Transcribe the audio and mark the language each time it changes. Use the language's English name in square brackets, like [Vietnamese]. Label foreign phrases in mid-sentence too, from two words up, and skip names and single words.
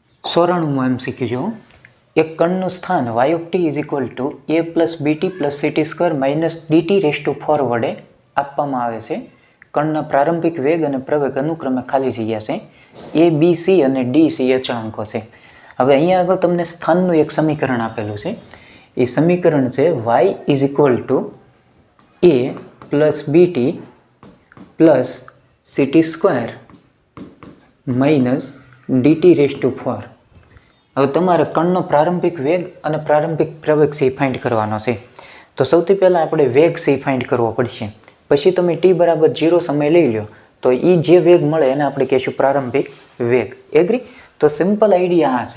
[English] 94 MCQ [Gujarati] જો એક કણનું સ્થાન [English] y of t is equal to a plus bt plus ct square minus dt raised to 4 [Gujarati] વડે આપવામાં આવે છે. કણના પ્રારંભિક વેગ અને પ્રવેગ અનુક્રમે ખાલી જગ્યા છે a b c અને d c અચળાંકો છે. હવે અહીંયા આગળ તમને સ્થાનનું એક સમીકરણ આપેલું છે. એ સમીકરણ છે [English] y is equal to a plus bt plus ct square minus dt raised to 4. [Gujarati] હવે તમારે કણનો પ્રારંભિક વેગ અને પ્રારંભિક પ્રવેગ છે ફાઇન્ડ કરવાનો છે. તો સૌથી પહેલાં આપણે વેગ છે ફાઇન્ડ કરવો પડશે. પછી તમે t બરાબર 0 સમય લઈ લો તો એ જે વેગ મળે એને આપણે કહીશું પ્રારંભિક વેગ. એગ્રી? તો [English] simple idea [Gujarati] આ છે.